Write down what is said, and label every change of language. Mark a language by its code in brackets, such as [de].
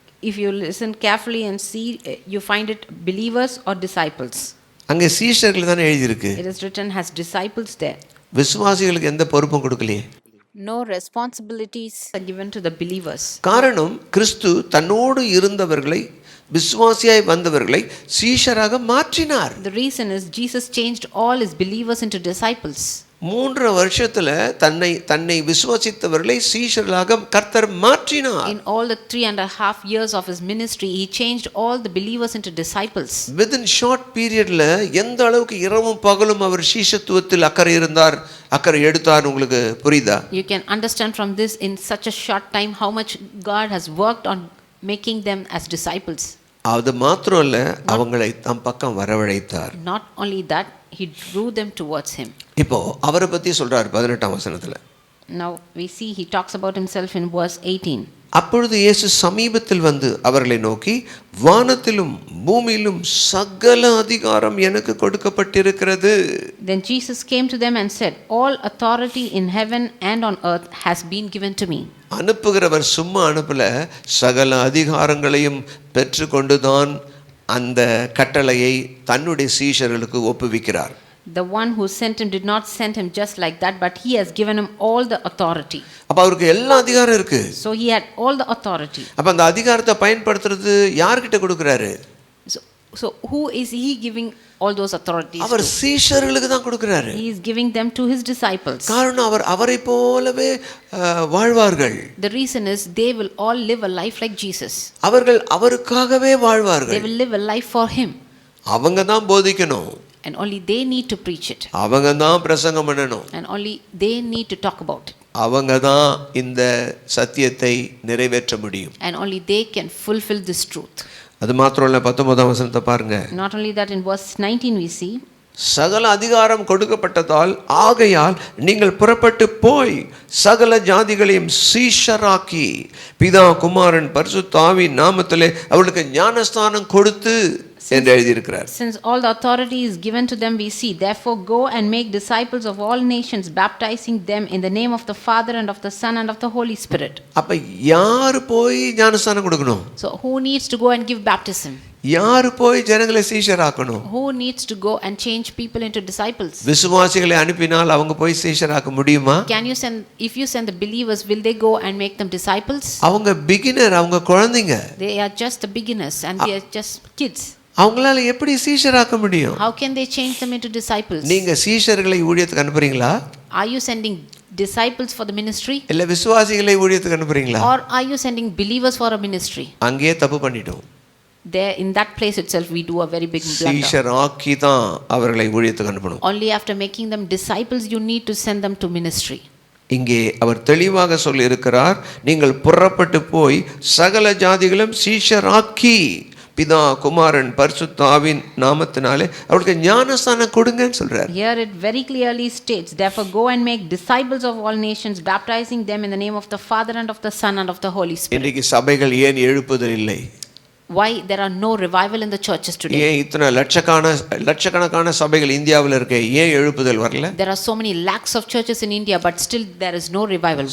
[en] If you listen carefully and see, you find it believers or disciples. [ta] அங்கே சீஷர்கள் தானே எழுதி இருக்கு. [en] It is written as disciples there. [ta] விசுவாசிகளுக்கு எந்த பொறுப்பும் கொடுக்கலையே. [en] No responsibilities are given to the believers. [ta] காரணம், கிறிஸ்து தன்னோடு இருந்தவர்களை, விசுவாசியாய் வந்தவர்களை சீஷராக மாற்றினார். [en] The reason is Jesus changed all his believers into disciples. [ta] 3 வருஷத்துல தன்னை விசுவாசித்தவர்களை சீஷர்களாக கர்த்தர் மாற்றினார். [en] In all the 3.5 years of his ministry, he changed all the believers into disciples. Within short period [ta] ல எந்த அளவுக்கு இரவும் பகலும் அவர் சீஷத்துவத்தில் அக்கறை எடுத்தார் உங்களுக்கு புரியுதா? [en] You can understand from this in such a short time how much God has worked on making them as disciples. [ta] அது மாத்திரம் இல்ல, அவங்களை தம் பக்கம் வரவழைத்தார். [en] Not only that, he drew them towards him. [ta] இப்போ அவரை பத்தி சொல்றாரு 18ஆம் வசனத்துல. [en] Now we see he talks about himself in verse 18. [ta] அப்பொழுது இயேசு சமீபத்தில் வந்து அவர்களை நோக்கி, வானத்திலும் பூமியிலும் சகல அதிகாரம் எனக்கு கொடுக்கப்பட்டிருக்கிறது. [en] Then Jesus came to them and said, all authority in heaven and on earth has been given to me. [ta] அனுப்புகிறவர் சும்மா அனுப்பல, சகல அதிகாரங்களையும் பெற்றுக்கொண்டுதான் அந்த கட்டளையை தன்னுடைய சீஷர்களுக்கு ஒப்புவிக்கிறார். [en] The one who sent him did not send him just like that, but he has given him all the authority. [ta] அப்ப அவருக்கு எல்லா அதிகாரம் இருக்கு. [en] So he had all the authority. [ta] அப்ப அந்த அதிகாரத்தை பயன்படுத்துறது யார்கிட்ட கொடுக்கறாரு? [en] So who is he giving all those authorities [ta] our [en] to? [ta] சீஷர்களுக்கு தான் கொடுக்கறாரு. [en] He is giving them to his disciples. [ta] காரணம் அவரை போலவே வாழ்வார்கள். [en] The reason is they will all live a life like Jesus. [ta] அவர்கள் அவருக்காகவே [en] They [ta] வாழ்வார்கள். [en] will live a life for him. [ta] அவங்க தான் போதிக்கணும். [en] And only they need to preach it. [ta] அவங்க தான் பிரசங்கம் பண்ணணும். [en] And only they need to talk about it. [ta] அவங்க தான் இந்த சத்தியத்தை நிறைவேற்ற முடியும். [en] And only they can fulfill this truth. [ta] அது மாத்திரம் இல்ல, 19ஆம் வசனத்தை பாருங்க. [en] Not only that, in verse 19 we see, [ta] சகல அதிகாரம் கொடுக்கப்பட்டதால் ஆகையால் நீங்கள் புறப்பட்டு போய் சகல ஜாதிகளையும் சீஷராக்கி பிதா குமாரன் பரிசுத்த ஆவியின் நாமத்திலே அவர்களுக்கு ஞானஸ்நானம் கொடுத்து என்று எழுதியிருக்கிறார். [en] since all the authority is given to them, we see, therefore go and make disciples of all nations, baptizing them in the name of the Father and of the Son and of the Holy Spirit. [ta] அப்ப யார் போய் ஞானஸ்நானம் கொடுக்கணும்? [en] So who needs to go and give baptism? [ta] யார் போய் ஜனங்களை சீஷராக்கணும்? [en] Who needs to go and change people into disciples? [ta] விசுவாசிகளை அனுப்பினால் அவங்க போய் சீஷராக்க முடியுமா? [en] Can you send, if you send the believers, will they go and make them disciples? [ta] அவங்க beginner, அவங்க குழந்தைங்க. [en] They are just the beginners and they are just kids. [ta] அவங்களால எப்படி சீஷராக்க முடியும்? [en] How can they change them into disciples? [ta] நீங்க சீஷர்களை ஊழியத்துக்கு அனுப்புறீங்களா? [en] Are you sending disciples for the ministry? [ta] இல்ல விசுவாசிகளை ஊழியத்துக்கு அனுப்புறீங்களா? [en] Or are you sending believers for a ministry? [ta] அங்கேயே தப்பு பண்ணிட்டோம். [en] There in that place itself we do a very big blunder. [ta] சீஷராக்கி தான் அவர்களை ஊழியத்துக்கு அனுப்பணும். [en] Only after making them disciples you need to send them to ministry. [ta] இங்கே அவர் தெளிவாக சொல்லி இருக்கிறார், நீங்கள் புறப்பட்டு போய் சகல ஜாதிகளும் சீஷராக்கி பிதா குமாரன் பரிசுத்த ஆவியின் நாமத்தினாலே அவருக்கு ஞானஸ்நானம் கொடுங்கன்னு சொல்றார். [en] Here it very clearly states, therefore go and make disciples of all nations, baptizing them in the name of the Father and of the Son and of the Holy Spirit. [ta] இன்றைக்கு சபைகள் ஏன் எழுப்புதல் இல்லை? [en] Why there are no revival in the churches today? [ta] ஏன் இத்தனை லட்சக்கணக்கான சபைகள் இந்தியாவில் இருக்கு, ஏன் எழுப்புதல் வரல? [en] There are so many lakhs of churches in India, but still there is no revival.